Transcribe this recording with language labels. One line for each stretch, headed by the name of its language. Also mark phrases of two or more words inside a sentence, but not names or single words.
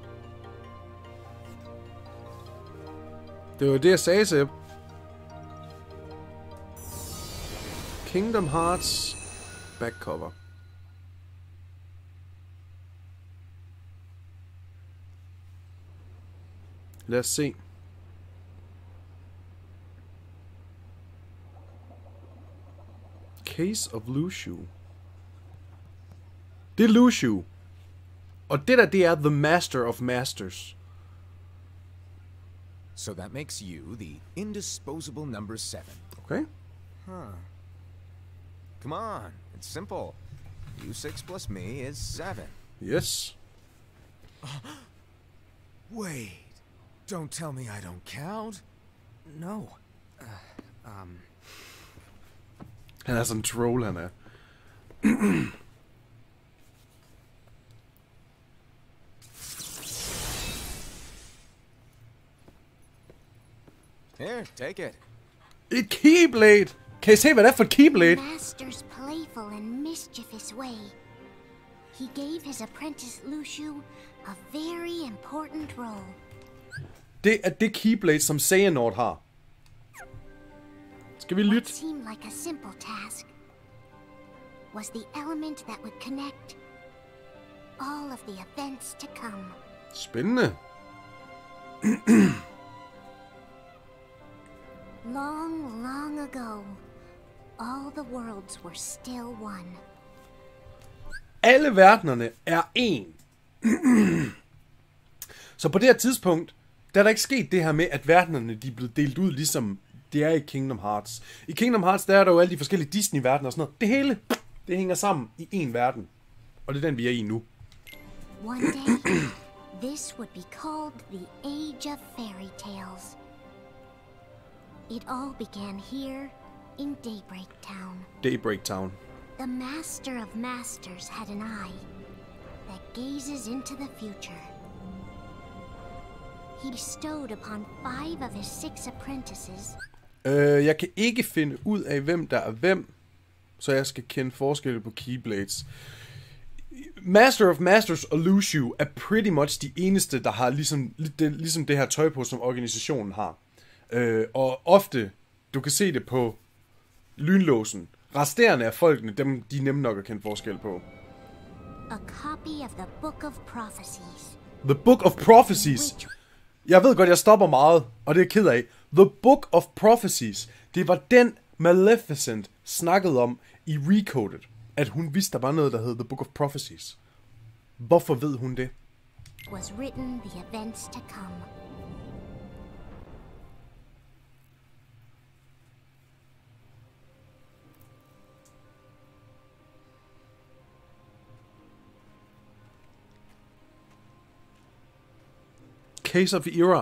Danish: Det var det, jeg sagde, Sepp.
English: Kingdom Hearts backcover.
Danish: Lad os se.
English: Case of Lushu.
Danish: Det er Lushu. Og det der, det er The Master of Masters.
English: So that makes you the indisposable number 7. Okay. Huh. Come on, it's simple. You 6 plus me is 7. Yes. Wait, don't tell me I don't count. No.
Danish: Han er sådan en troll, han er.
English: Here, take it.
Danish: Et keyblade! Kan I se, hvad det er for et keyblade?
English: Master's playful and mischievous way. He gave his apprentice Luciu a very important role.
Danish: Det er det keyblade, som Xehanort har. Skal vi
English: What
Danish: lytte?
English: seemed like a simple task was the element that would connect all of the events to come.
Danish: Spændende.
English: Long, long ago, all the worlds were still one.
Danish: Alle verdenerne er én. Så på det her tidspunkt, der er der ikke sket det her med, at verdenerne de er blevet delt ud, ligesom det er i Kingdom Hearts. I Kingdom Hearts, der er der jo alle de forskellige Disney-verdener og sådan noget. Det hele, det hænger sammen i én verden. Og det er den, vi er i nu.
English: One day, this would be called the Age of Fairy Tales. It all began here in Daybreak Town. Daybreak Town. The Master of Masters had an eye that gazes into the future. He bestowed upon 5 of his 6 apprentices.
Danish: Jeg kan ikke finde ud af, hvem der er hvem, så jeg skal kende forskelle på keyblades. Master of Masters og Luciu er
English: pretty much
Danish: de eneste, der har ligesom det her tøj på, som organisationen har. Og ofte, du kan se det på lynlåsen. Resterende af folkene, dem de er nemme nok at kende forskel på.
English: A copy of the Book of Prophecies. The Book of Prophecies.
Danish: Jeg ved godt, jeg stopper meget, og det er jeg ked af.
English: The Book of Prophecies.
Danish: Det var den Maleficent snakkede om i Recoded. At hun vidste, der var noget, der hed The Book of Prophecies. Hvorfor ved hun det?
English: Was written the events to come. Case of Era.